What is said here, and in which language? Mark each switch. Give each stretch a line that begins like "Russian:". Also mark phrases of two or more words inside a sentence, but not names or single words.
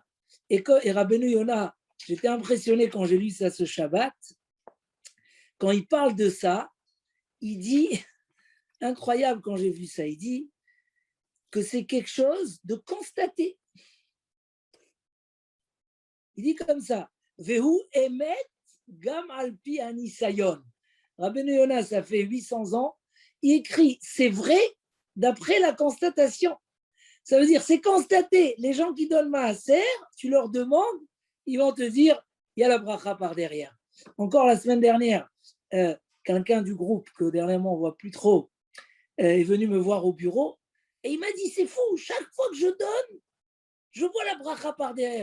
French: Et Rabbeinu Yonah, j'étais impressionné quand j'ai lu ça ce Shabbat. Quand il parle de ça, il dit, incroyable quand j'ai vu ça, il dit que c'est quelque chose de constaté. Il dit comme ça,
Hebrew: והוא אמת גם על פי הניסיון.
French: Rabbeinu Yonah, ça fait 800 ans, il écrit, c'est vrai d'après la constatation. Ça veut dire, c'est constaté. Les gens qui donnent maaser, tu leur demandes, ils vont te dire, il y a la bracha par derrière. Encore la semaine dernière, quelqu'un du groupe, que dernièrement on ne voit plus trop, est venu me voir au bureau et il m'a dit, c'est fou, chaque fois que je donne, je vois la bracha par derrière.